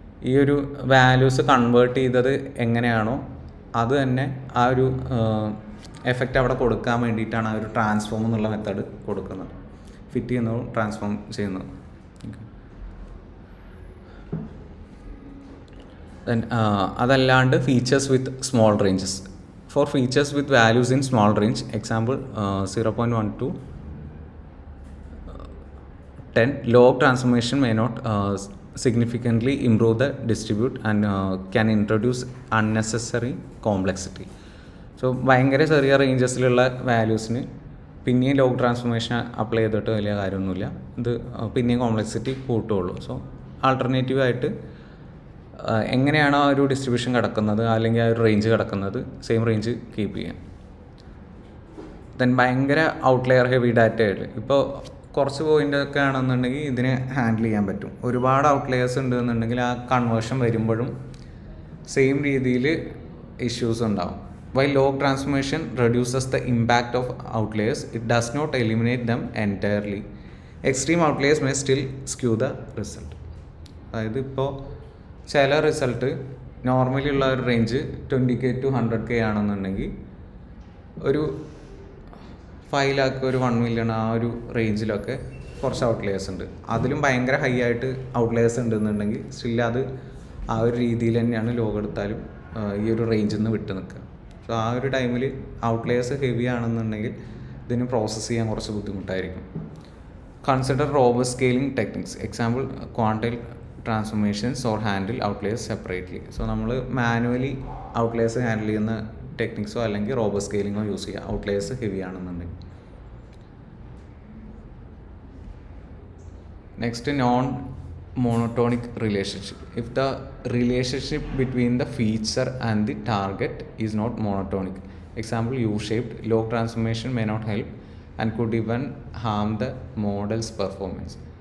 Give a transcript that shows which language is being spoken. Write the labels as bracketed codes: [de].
[ml] ഈ ഒരു values convert ചെയ്തത് എങ്ങനെയാണോ അത് തന്നെ ആ ഒരു എഫക്റ്റ് അവിടെ കൊടുക്കാൻ വേണ്ടിയിട്ടാണ് ആ ഒരു ട്രാൻസ്ഫോം എന്നുള്ള മെത്തേഡ് കൊടുക്കുന്നത്. ഫിറ്റ് ചെയ്യുന്നതും ട്രാൻസ്ഫോം ചെയ്യുന്നതും. [en] then [ml] അതല്ലാണ്ട് [en] Features with small ranges. For features with values in small range, example 0.1 to 10, log transformation may not significantly improve the distribute and can introduce unnecessary complexity. [ml] So ഭയങ്കര ചെറിയ റേഞ്ചസിലുള്ള വാല്യൂസിന് പിന്നെയും log transformation apply ചെയ്തിട്ട് വലിയ കാര്യമൊന്നുമില്ല, ഇത് പിന്നെയും complexity കൂട്ടുകയുള്ളൂ. So ആൾട്ടർനേറ്റീവായിട്ട് എങ്ങനെയാണോ ആ ഒരു ഡിസ്ട്രിബ്യൂഷൻ കിടക്കുന്നത് അല്ലെങ്കിൽ ആ ഒരു റേഞ്ച് കിടക്കുന്നത്, സെയിം റേഞ്ച് കീപ്പ് ചെയ്യാം. ദെൻ ഭയങ്കര ഔട്ട്ലെയർ ഹെവി ഡാറ്റ ആയിട്ട് ഇപ്പോൾ കുറച്ച് പോയിൻ്റൊക്കെ ആണെന്നുണ്ടെങ്കിൽ ഇതിനെ ഹാൻഡിൽ ചെയ്യാൻ പറ്റും. ഒരുപാട് ഔട്ട്ലെയേഴ്സ് ഉണ്ടെന്നുണ്ടെങ്കിൽ ആ കൺവേർഷൻ വരുമ്പോഴും സെയിം രീതിയിൽ ഇഷ്യൂസ് ഉണ്ടാവും. [en] While log transformation reduces the impact of outliers, it does not eliminate them entirely. Extreme outliers may still skew the result. [ml] അതായത് ഇപ്പോൾ ചില റിസൾട്ട് നോർമലി ഉള്ള ഒരു റേഞ്ച് 20K to 100K ആണെന്നുണ്ടെങ്കിൽ ഒരു 5 lakh ഒരു 1 million ആ ഒരു റേഞ്ചിലൊക്കെ കുറച്ച് ഔട്ട്ലെയേഴ്സ് ഉണ്ട്. അതിലും ഭയങ്കര ഹൈ ആയിട്ട് ഔട്ട്ലെയേഴ്സ് ഉണ്ടെന്നുണ്ടെങ്കിൽ സ്റ്റിൽ അത് ആ ഒരു രീതിയിൽ തന്നെയാണ് ലോഗ് എടുത്താലും ഈ ഒരു റേഞ്ചിൽ നിന്ന് വിട്ട് നിൽക്കുക. സോ ആ ഒരു ടൈമിൽ ഔട്ട്ലെയേഴ്സ് ഹെവി ആണെന്നുണ്ടെങ്കിൽ ഇതിന് പ്രോസസ്സ് ചെയ്യാൻ കുറച്ച് ബുദ്ധിമുട്ടായിരിക്കും. [en] Consider robust scaling techniques. Example quantile transformations or handle outliers separately. [ml] So നമ്മൾ മാനുവലി ഔട്ട്ലെയേഴ്സ് ഹാൻഡിൽ ചെയ്യുന്ന ടെക്നിക്സോ അല്ലെങ്കിൽ റോബസ്റ്റ് സ്കെയിലിങ്ങോ യൂസ് ചെയ്യുക ഔട്ട്ലെയേഴ്സ് ഹെവി ആണെന്നുണ്ടെങ്കിൽ. [en] Next, non monotonic relationship. If the relationship between the feature and the target is not monotonic, example U-shaped, log transformation may not help and could even harm the model's performance.